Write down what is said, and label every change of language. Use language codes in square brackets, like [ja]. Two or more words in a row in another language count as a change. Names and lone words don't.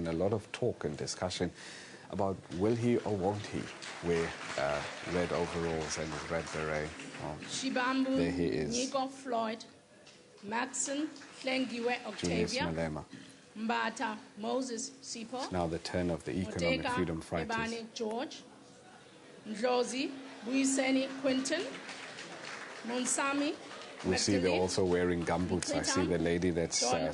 [en] There's been a lot of talk and discussion about will he or won't he wear red overalls and his red beret. Well, Shibambu, there he is. Nico Floyd, Maxon, Hlengiwe Julius Octavia, Malema. Mbata Moses Sipo, It's now the turn of the economic Moteka freedom fighters. Ebane George, Ndlozi Buyiseni Quinton, Monsami. We see they're also wearing gumboots. I see the lady that's Don